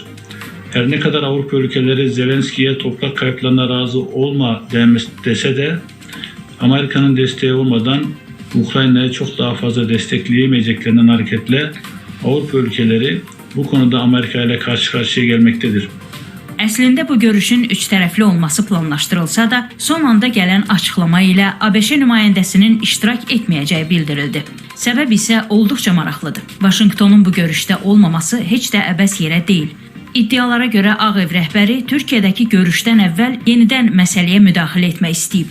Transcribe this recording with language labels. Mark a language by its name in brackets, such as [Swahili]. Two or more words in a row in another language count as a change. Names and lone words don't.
[Turkish] Her ne kadar Avrupa ülkeleri Zelenski'ye toprak kayıplarına razı olma dese de Amerika'nın desteği olmadan Ukrayna'yı çok daha fazla destekleyemeyeceklerinden hareketle Avrupa ülkeleri bu konuda Amerika ile karşı karşıya gelmektedir. [Azerbaijani] Əslində bu görüşün üç tərəfli olması planlaşdırılsa da, son anda gələn açıqlama ilə ABŞ nümayəndəsinin iştirak etməyəcəyi bildirildi. Səbəb isə olduqca maraqlıdır. Vaşinqtonun bu görüşdə olmaması heç də əbəs yerə deyil. İddialara görə Ağ Ev rəhbəri Türkiyədəki görüşdən əvvəl yenidən məsələyə müdaxilə etmək istəyib.